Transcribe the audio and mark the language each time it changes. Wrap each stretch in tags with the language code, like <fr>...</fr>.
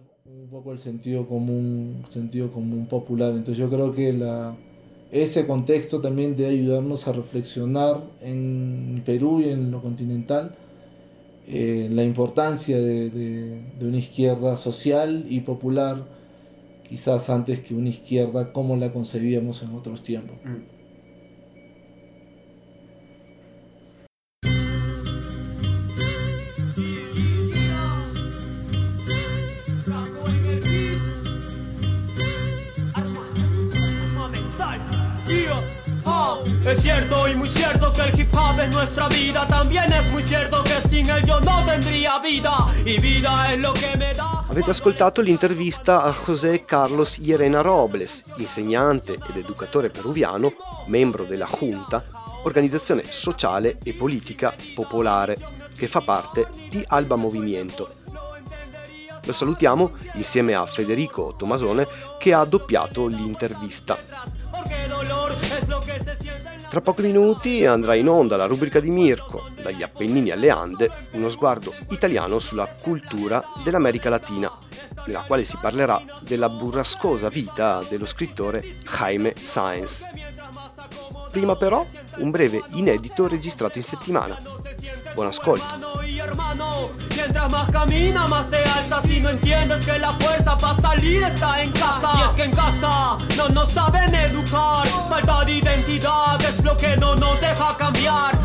<it>Un po' quel sentito comune popolare, quindi io credo che questo contesto anche deve aiutarci a riflettere in Perù e nel continentale la importanza di una sinistra sociale e popolare.</it> <es>Quizás antes que una izquierda como la concebíamos en otros tiempos. Es cierto y muy cierto que el hip hop es nuestra vida. También es muy cierto que sin él yo no tendría vida. Y vida es lo que me da.</es> <it>Avete ascoltato l'intervista a José Carlos Llerena Robles, insegnante ed educatore peruviano, membro della Junta, organizzazione sociale e politica popolare, che fa parte di Alba Movimiento. Lo salutiamo insieme a Federico Tomasone, che ha doppiato l'intervista. Tra pochi minuti andrà in onda la rubrica di Mirko, dagli Appennini alle Ande, uno sguardo italiano sulla cultura dell'America Latina, nella quale si parlerà della burrascosa vita dello scrittore Jaime Sáenz. Prima però, un breve inedito registrato in settimana. Buon ascolto!</it> <es>Mientras más camina, más te alza. Si no entiendes que la fuerza para salir está en casa. Y es que en casa no nos saben educar. Falta de identidad es lo que no nos deja cambiar.</es>